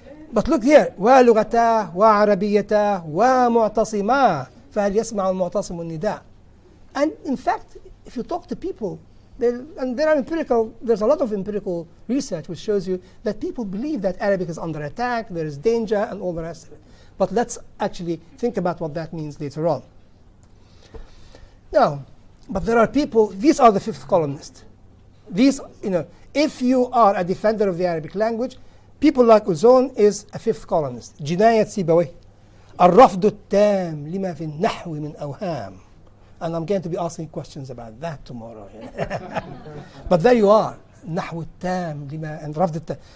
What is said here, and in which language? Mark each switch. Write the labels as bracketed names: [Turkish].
[English] But look here, [Arabic] ولغتاه وعربيتاه ومعتصماه فهل يسمع المعتصم النداء. [English] And in fact, if you talk to people, there's a lot of empirical research which shows you that people believe that Arabic is under attack, there is danger, and all the rest of it. But let's actually think about what that means later on. Now, but there are people, these are the fifth columnists. These, if you are a defender of the Arabic language, people like Uzon is a fifth columnist. [Arabic] جناية سيبويه. الرفض التام لما في النحو من أوهام. [English] And I'm going to be asking questions about that tomorrow. But there you are. [Arabic] نحو التام لما and رفض التام.